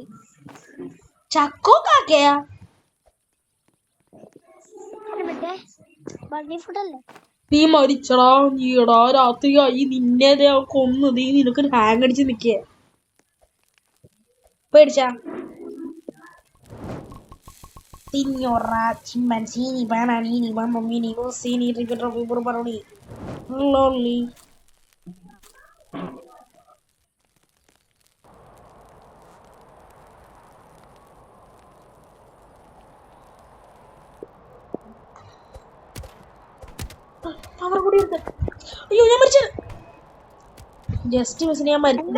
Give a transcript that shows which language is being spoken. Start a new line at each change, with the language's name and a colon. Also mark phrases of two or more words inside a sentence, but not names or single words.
Malayalam: ചക്കോക്കാക്കയാ? മറ്റേ
English: bunny food?
Malayalam: നീ മരിച്ചടാ. നീടാ രാത്രിയായി. നിന്നെ കൊന്നു. നീ നിനക്ക് ഹാങ് അടിച്ച് നിക്കേ. പേടിച്ചാ?
Italian: Signora chimpanzini bananini bambini rossini ripetrovi burbaroni lolli.
Malayalam: പവർ കൂടി എടുത്ത്. അയ്യോ ഞാൻ മരിച്ചു.
English: just miss
Malayalam: ഞാൻ മരിച്ചു.